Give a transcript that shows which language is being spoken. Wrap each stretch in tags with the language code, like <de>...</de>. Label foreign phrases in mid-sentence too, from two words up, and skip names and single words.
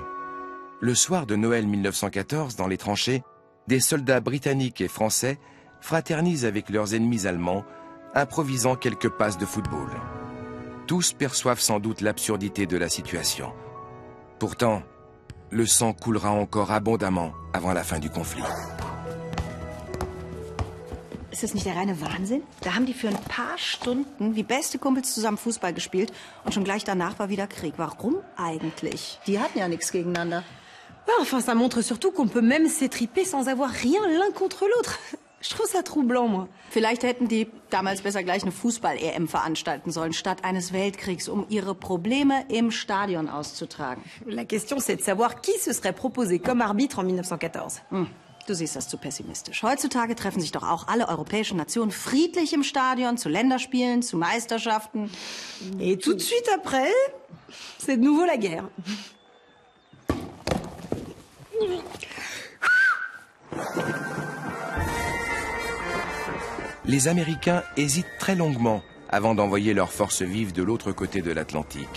<fr>Le soir de Noël 1914, dans les tranchées, des soldats britanniques et français fraternisent avec leurs ennemis allemands, improvisant quelques passes de football. Tous perçoivent sans doute l'absurdité de la situation. Pourtant, le sang coulera encore abondamment avant la fin du conflit.</fr> <de>Ist das nicht der reine Wahnsinn? Da haben die für ein paar Stunden wie beste Kumpels zusammen Fußball gespielt und schon gleich danach war wieder Krieg. Warum eigentlich? Die hatten ja nichts gegeneinander.</de> <fr>Enfin, ça montre surtout qu'on peut même s'étriper sans avoir rien l'un contre l'autre. Je trouve ça troublant, moi.</fr> <de>Vielleicht hätten die damals besser gleich eine Fußball-EM veranstalten sollen, statt eines Weltkriegs, um ihre Probleme im Stadion auszutragen.</de> <fr>La question, c'est de savoir qui se serait proposé comme arbitre en 1914.</fr> <de>Du siehst das zu pessimistisch. Heutzutage treffen sich doch auch alle europäischen Nationen friedlich im Stadion, zu Länderspielen, zu Meisterschaften.</de> <fr>Et tout de suite après, c'est de nouveau la guerre. Les Américains hésitent très longuement avant d'envoyer leurs forces vives de l'autre côté de l'Atlantique.</fr>